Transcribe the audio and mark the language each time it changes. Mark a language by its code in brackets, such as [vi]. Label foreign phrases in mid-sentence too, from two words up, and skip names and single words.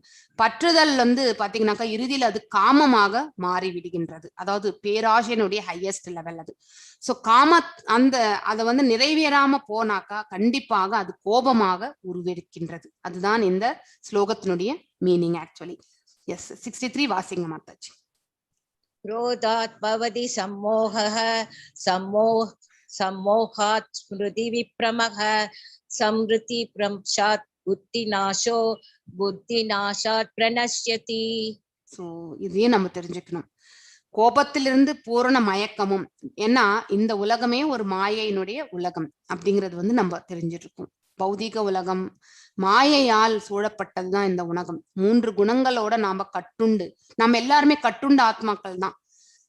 [ta] பற்றுதல் வந்து பாத்தீங்கன்னாக்கா இறுதியில் அது காமமாக மாறி விடுகின்றது. அதாவது பேராசையினுடைய [en] highest level [ta] அது. சோ அதை வந்து நிறைவேறாம போனாக்கா கண்டிப்பாக அது கோபமாக உருவெடுக்கின்றது. அதுதான் இந்த ஸ்லோகத்தினுடைய [en] meaning actually. [ta] எஸ் 63 வாசிங்க மாதாஜி. [sa] क्रोधात् भवति सम्मोहः सम्मोहात् स्मृति विभ्रमः स्मृति भ्रंशात् बुद्धिनाशो बुद्धिनाशात् प्रणश्यति. [ta] சோ இதையும் நம்ம தெரிஞ்சுக்கணும். கோபத்திலிருந்து பூரண மயக்கமும், ஏன்னா இந்த உலகமே ஒரு மாயையினுடைய உலகம் அப்படிங்கிறது வந்து நம்ம தெரிஞ்சிட்டு இருக்கோம். பௌதிக உலகம் மாயையால் சூழப்பட்டதுதான் இந்த உலகம். 3 குணங்களோட நாம கட்டுண்டு, நம்ம எல்லாருமே கட்டுண்ட ஆத்மாக்கள் தான்.